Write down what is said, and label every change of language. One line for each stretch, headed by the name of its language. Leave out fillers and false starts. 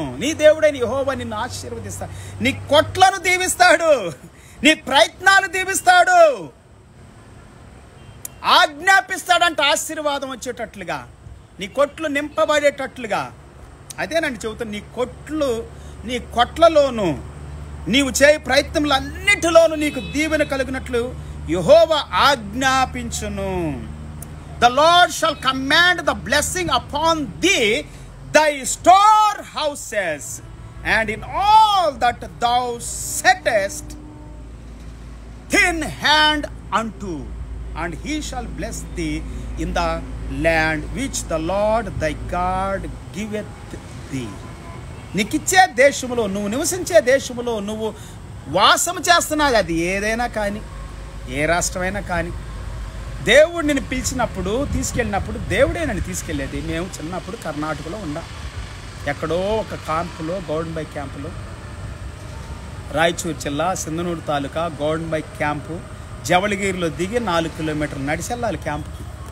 Telugu: నీ దేవుడైన యెహోవా నిన్ను ఆశీర్వదిస్తాడు. నీ కొట్లను దీవిస్తాడు, నీ ప్రయత్నాలు దీవిస్తాడు, ఆజ్ఞాపిస్తాడంట ఆశీర్వాదం వచ్చేటట్లుగా, నీ కొట్లు నింపబడేటట్లుగా. అదేనండి చెబుతాను. నీ కొట్లలోను నీవు చేయి ప్రయత్నములన్నిటిలోనూ నీకు దీవెన కలిగినట్లు యెహోవా ఆజ్ఞాపించును.
English: The Lord shall command the blessing upon thee, thy storehouses, and in all that thou settest thin hand unto, and he shall bless thee in the land which the Lord thy God giveth thee.
Telugu: నీకిచ్చే దేశములో, నువ్వు నివసించే దేశములో, నువ్వు వాసం చేస్తున్నావు, అది ఏదైనా కానీ, ఏ రాష్ట్రమైనా కానీ, దేవుడు నిన్ను పిలిచినప్పుడు, తీసుకెళ్ళినప్పుడు దేవుడే నన్ను తీసుకెళ్ళేది. మేము చిన్నప్పుడు కర్ణాటకలో ఉన్నాం. ఎక్కడో ఒక క్యాంపులో, గౌడన్బై క్యాంపులో, రాయచూరు జిల్లా సింధనూరు తాలూకా గౌడన్బై క్యాంపు, జవళగిరిలో దిగి 4 కిలోమీటర్లు నడిచి వెళ్ళాలి క్యాంపుకి.